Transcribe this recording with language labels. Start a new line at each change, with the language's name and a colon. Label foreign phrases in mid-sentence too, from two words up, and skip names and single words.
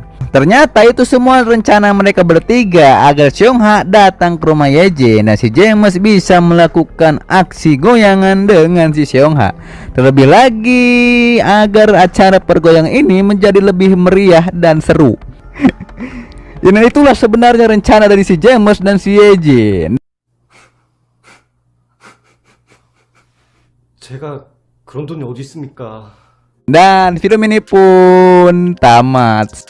Indonesian: Ternyata itu semua rencana mereka bertiga agar Seongha datang ke rumah Yejin dan si James bisa melakukan aksi goyangan dengan si Seongha. Terlebih lagi agar acara pergoyangan ini menjadi lebih meriah dan seru. Dan itulah sebenarnya rencana dari si James dan si Yejin.
Korean: 제가 그런 돈이 어디 있습니까?
Indonesian: Dan film ini pun tamat.